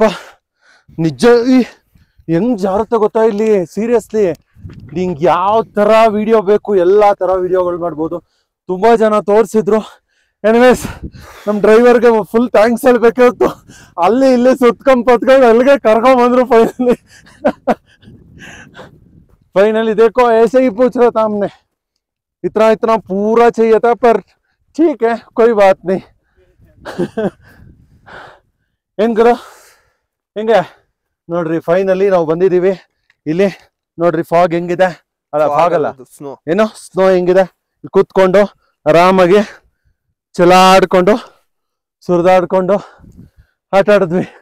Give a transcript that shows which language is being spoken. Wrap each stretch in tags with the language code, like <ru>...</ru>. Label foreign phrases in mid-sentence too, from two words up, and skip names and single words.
<kn>ನಿಜ ಹೆಂಗ್ ಜಾರತ್ತೆ ಗೊತ್ತಾ ಇಲ್ಲಿ, ಸೀರಿಯಸ್ಲಿ. ನಿಂಗೆ ಯಾವ ತರ ವಿಡಿಯೋ ಬೇಕು ಎಲ್ಲಾ ತರ ವಿಡಿಯೋಗಳು ಮಾಡ್ಬೋದು. ತುಂಬಾ ಜನ ತೋರಿಸಿದ್ರು. ಎನಿವೇಸ್ ನಮ್ ಡ್ರೈವರ್ಗೆ</kn> <en>full thanks</en> <kn>ಹೇಳ್ಬೇಕಾಯ್ತು. ಅಲ್ಲಿ ಇಲ್ಲಿ ಸುತ್ಕೊಂಡ್ ಅಲ್ಲಿಗೆ ಕರ್ಕೊಂಡ್ ಬಂದ್ರು.</kn> <hi>फाइनली देखो ऐसे ही पूछ रहा था हमने, इतना इतना पूरा चाहिए था, पर ठीक है कोई बात नहीं.</hi> <kn>ಏನ್ ಗುರು ಹೆಂಗೆ ನೋಡ್ರಿ, ಫೈನಲಿ ನಾವು ಬಂದಿದೀವಿ. ಇಲ್ಲಿ ನೋಡ್ರಿ ಫಾಗ್ ಹೆಂಗಿದೆ, ಅಲ್ಲ ಫಾಗ್ ಅಲ್ಲ ಸ್ನೋ, ಏನೋ ಸ್ನೋ ಹೆಂಗಿದೆ. ಕೂತ್ಕೊಂಡು ಆರಾಮಾಗಿ ಚಲಾಡ್ಕೊಂಡು ಸುರಿದಾಡ್ಕೊಂಡು ಆಟ ಆಡಿದ್ವಿ.</kn>